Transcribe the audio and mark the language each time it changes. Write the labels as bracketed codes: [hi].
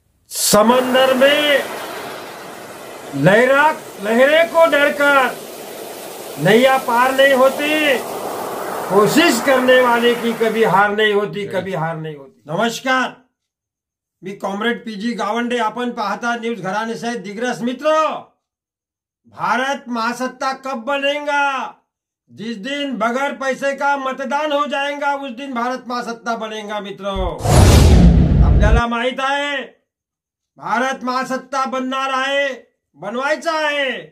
[hi] समंदर में लहरे को डरकर नैया पार नहीं होती, कोशिश करने वाले की कभी हार नहीं होती, कभी हार नहीं होती। [mr] नमस्कार, मी कॉम्रेड पीजी गावंडे। आपण पाहता न्यूज घराणे सहित दिग्रस। [hi] मित्र, भारत महासत्ता कब बनेगा? जिस दिन बगैर पैसे का मतदान हो जाएगा उस दिन भारत महासत्ता बनेगा। [mr] मित्रों, आपल्याला माहित आहे भारत महासत्ता बनणार आहे, बनवायचा आहे।